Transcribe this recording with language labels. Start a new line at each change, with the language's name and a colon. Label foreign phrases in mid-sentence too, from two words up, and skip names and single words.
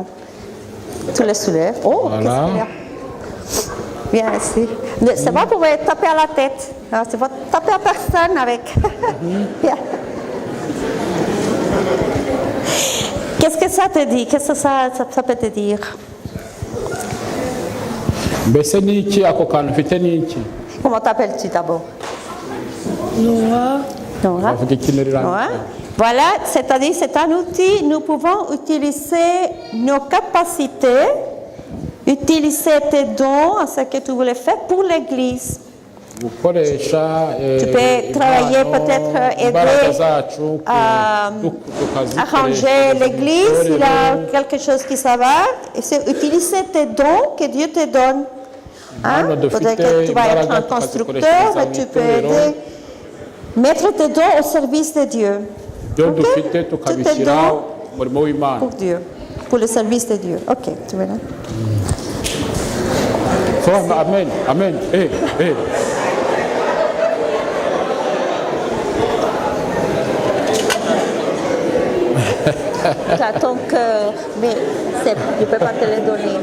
French: Tu le soulèves. Oh, Voilà. qu'est-ce qu'il y a? Bien ici. C'est pas pour taper à la tête. Non, c'est pas taper à personne avec. Bien. Qu'est-ce que ça te dit? Qu'est-ce que ça peut te dire?
Kinyarwanda: Mbese ni iki ako kantu ufite ni iki?
French: Comment t'appelles-tu d'abord? Nora. Nora.
Kinyarwanda: bavuga ikintu
French: Ouais. Voilà, c'est-à-dire c'est un outil, nous pouvons utiliser nos capacités, utiliser tes dons, ce que tu voulais faire pour l'Église.
Kinyarwanda: gukoresha
French: Tu peux travailler,
Kinyarwanda: impano,
French: peut-être
Kinyarwanda: imbaraga
French: aider
Kinyarwanda: zacu
French: à
Kinyarwanda: tukazikoresha
French: arranger
Kinyarwanda: mu
French: l'Église, il y a
Kinyarwanda: itorero.
French: quelque chose qui ça va, et c'est utiliser tes dons que Dieu te donne. Hein?
Kinyarwanda: Impano dufite,
French: Peut-être que tu vas être
Kinyarwanda: imbaraga
French: un constructeur,
Kinyarwanda: tukazikoreshereza
French: mais
Kinyarwanda: mu
French: tu peux
Kinyarwanda: itorero.
French: aider, mettre tes dons au service de Dieu.
Kinyarwanda: ibyo
French: Ok?
Kinyarwanda: dufite
French: Tous tes
Kinyarwanda: tukabishyira
French: dons
Kinyarwanda: umurimo w'imana.
French: pour Dieu, pour le service de Dieu. Ok, tu veux là? So, amen, amen. Tu as ton cœur, mais je ne peux pas te le donner.